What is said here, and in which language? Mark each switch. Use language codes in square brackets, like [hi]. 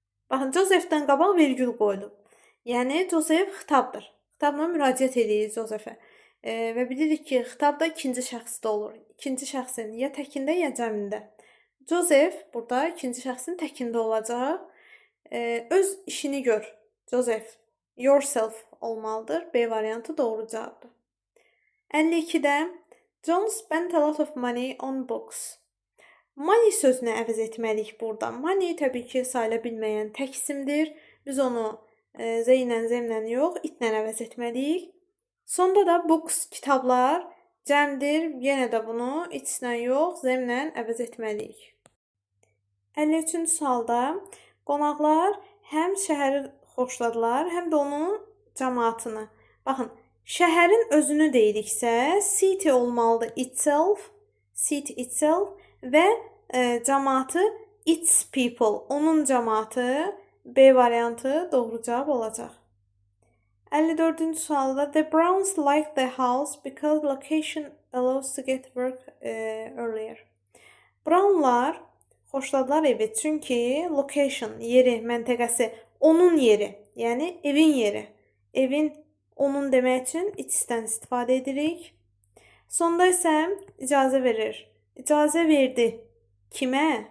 [az] Baxın, Josephdən qabaq vergül qoyulub. Yəni, Joseph xitabdır. Xitabla müraciət edirik Josephə. Və bilirik ki, xitab da ikinci şəxsdə olur. İkinci şəxsin ya təkində, ya cəmində. Joseph burada ikinci şəxsin təkində olacaq. Öz işini gör. Joseph, yourself olmalıdır. B variantı doğru cavabdır. 52-də [en] John spent a lot of money on books. [az] Money sözünü əvəz etməliyik burada. Money təbii ki, sayıla bilməyən tək isimdir. Biz onu z ilə, z-lə yox, itlə əvəz etməliyik. Sonda da books, kitablar cəmdir. Yenə də bunu it's-lə yox, z-lə əvəz etməliyik. 53-cü sualda qonaqlar həm şəhəri xoşladılar, həm də onun cəmaatını. Baxın, şəhərin özünü deyiriksə, city olmalıdır itself, city itself və cəmaatı its people, onun cəmaatı B variantı doğru cavab olacaq. 54-cü sualda [en] the Browns like the house because location allows to get work earlier. [az] Brownlar xoşladılar evi çünki location, yeri, məntəqəsi, onun yeri, yəni evin yeri. Evin onun demək üçün itsdən istifadə edirik. Sonda isə icazə verir. İcazə verdi. Kimə?